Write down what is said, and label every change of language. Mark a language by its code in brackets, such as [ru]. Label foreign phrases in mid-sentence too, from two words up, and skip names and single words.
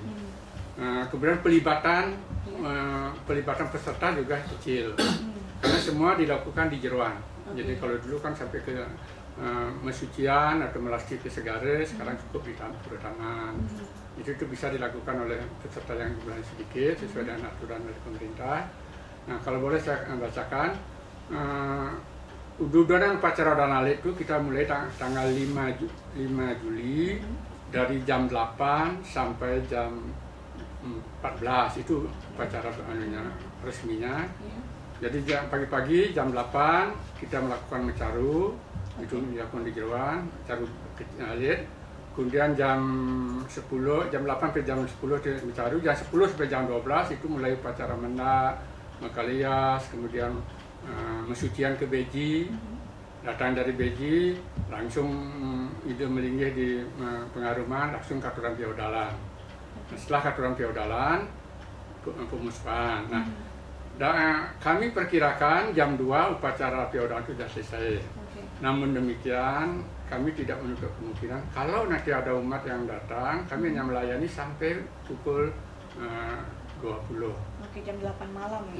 [id] Kemudian pelibatan peserta juga kecil, karena semua dilakukan di Jeruan. Jadi kalau dulu kan sampai ke mesucian atau melasti ke segare, sekarang cukup di Pura Tangan. Itu bisa dilakukan oleh peserta yang jumlahnya sedikit sesuai dengan aturan dari pemerintah. Nah, kalau boleh saya bacakan, ududan upacara odalan alit itu kita mulai tanggal 5 Juli dari jam 8 sampai jam 14, itu upacara resminya. Jadi pagi-pagi jam 8 kita melakukan mencaru, itu dilakukan di Jeruan, mencaru alit. Kemudian jam 10, jam 8 sampai jam 10 mencaru, jam 10 sampai jam 12 itu mulai upacara mendak, Makalias, kemudian mesucian ke Beji, datang dari Beji, [ban] langsung ide melinggih [id] di pengaruman, [ban] langsung katuran feodalan. [id] Nah, setelah [ban] katuran feodalan, [id] pemuspahan. Nah, kami perkirakan jam 2 upacara feodalan itu sudah selesai. Namun demikian, kami tidak menutup kemungkinan kalau nanti ada umat yang datang, kami hanya melayani sampai pukul 20. Oke, jam 8 malam ya?